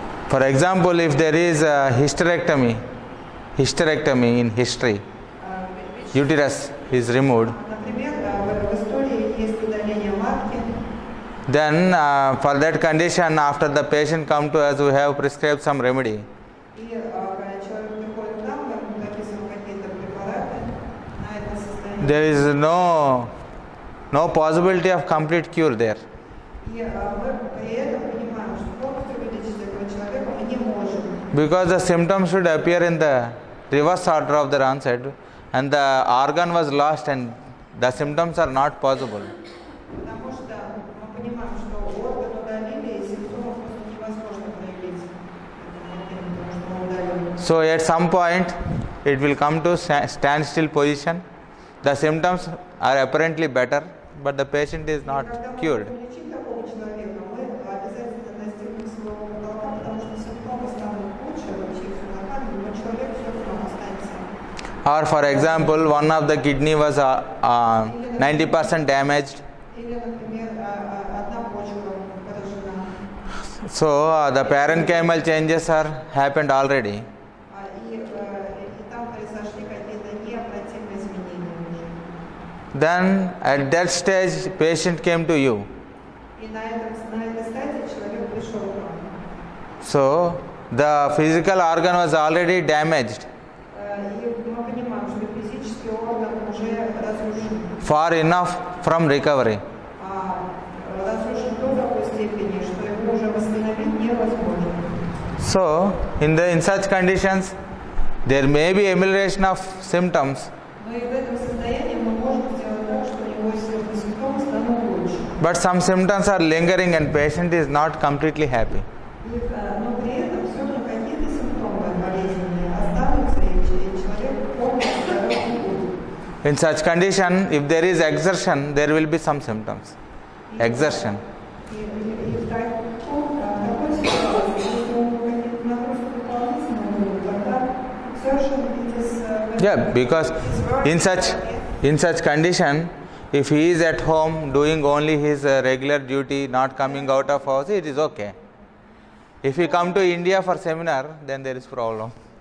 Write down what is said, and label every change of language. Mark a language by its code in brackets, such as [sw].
[en] For example, if there is a hysterectomy in history, uterus is removed, [ru] Например, в истории есть удаление матки. [en] then for that condition, after the patient come to us, we have prescribed some remedy. [ru] И когда человек приходит к нам, мы прописываем какие-то препараты на это состояние. [en] There is no possibility of complete cure there. [ru] И мы при этом понимаем, что полностью вылечить этого человека мы не можем. [en] Because the symptoms should appear in the reverse order of their onset, and the organ was lost and the symptoms are not possible. [ru] Потому что мы понимаем, что орган удалили, и симптомов просто невозможно проявить. Потому что мы удалили. [en] So at some point, it will come to standstill position. The symptoms are apparently better, but the patient is not cured. [ru] Когда мы будем лечить такого человека, мы обязательно достигнем своего потолка, потому что симптомы станут лучше, вообще все нормально, но человек все равно останется. [en] Or for example, one of the kidney was 90% damaged. [ru] Или, например, одна почка поражена, [en] So the parenchymal changes are happened already. [ru] и там произошли какие-то необратимые изменения уже. [en] Then at that stage, patient came to you. [ru] И на этой стадии человек пришел к нам. [en] So the physical organ was already damaged, [ru] И мы понимаем, что физический орган уже разрушен. [en] far enough from recovery. [ru] Разрушен до такой степени, что его уже восстановить невозможно. [en] So in such conditions, There may be amelioration of symptoms, [ru] Но и в этом состоянии мы можем сделать так, что у него симптомы станут лучше. [en] but some symptoms are lingering and patient is not completely happy. [ru] Но при этом все равно какие-то симптомы болезненные останутся, и человек полностью здоров не будет. [en] In such condition, if there is exertion, there will be some symptoms. Exertion. [ru] И в такой ситуации, если у него какие-то нагрузки дополнительные будут, тогда совершенно [en] Yeah, because in such condition, if he is at home doing only his regular duty, not coming out of house, it is okay. If he come to India for seminar, then there is problem.